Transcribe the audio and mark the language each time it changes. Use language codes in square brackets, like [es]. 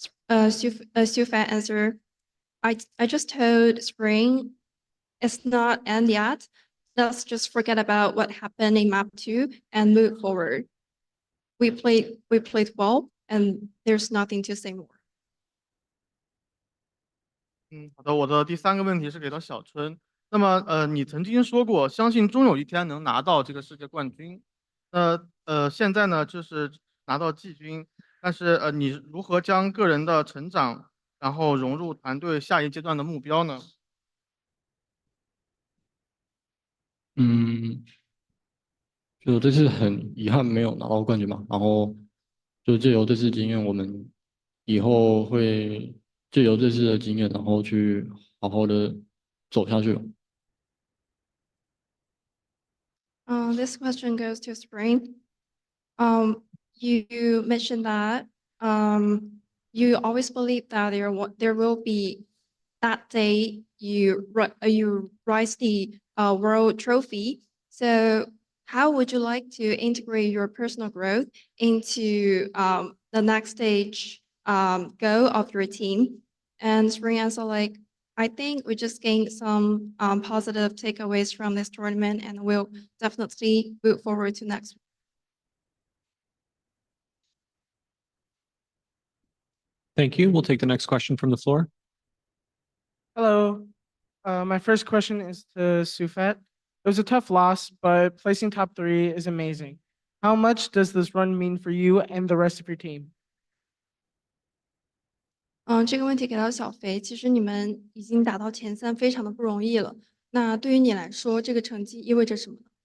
[en] Sufat answered, I just told Spring it's not end yet. Let's just forget about what happened in map 2 and move forward. we played well, and there's nothing to say more. [zh] 好的，我的第三个问题是给到小春。那么，你曾经说过，相信终有一天能拿到这个世界冠军。现在呢，就是拿到季军，但是你如何将个人的成长，然后融入团队下一阶段的目标呢？就这次很遗憾没有拿到冠军嘛，然后就借由这次经验，我们以后会借由这次的经验，然后去好好的走下去。 [en] This question goes to Spring. You mentioned that you always believe that there will be that day you rise the world trophy. So how would you like to integrate your personal growth into the next stage goal of your team? And Spring answer like, I think we just gained some positive takeaways from this tournament, and we'll definitely move forward to next. Thank you. We'll take the next question from the floor. Hello. My first question is to Sufet. It was a tough loss, but placing top 3 is amazing. How much does this run mean for you and the rest of your team? [zh] 这个问题给到小肥，其实你们已经打到前3，非常的不容易了。那对于你来说，这个成绩意味着什么呢？